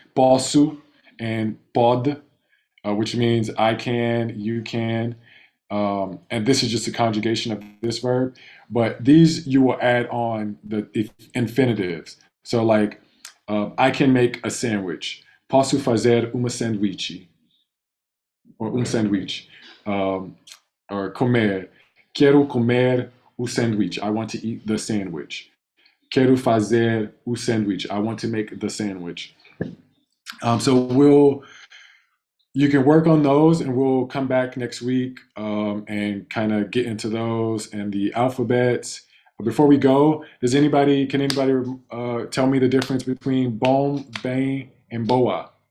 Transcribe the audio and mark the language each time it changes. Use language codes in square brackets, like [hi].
[en] Posso and pod, which means I can, you can. And this is just a conjugation of this verb. But these you will add on the infinitives. So, like, I can make a sandwich. [pt] Posso fazer uma sanduíche, or sanduíche. Um, or comer. Quero comer o sanduíche. [en] I want to eat the sandwich. [pt] Quero fazer o sanduíche. [en] I want to make the sandwich. So you can work on those, and we'll come back next week and kind of get into those and the alphabets. Before we go, can anybody tell me the difference between bom, bem, and boa?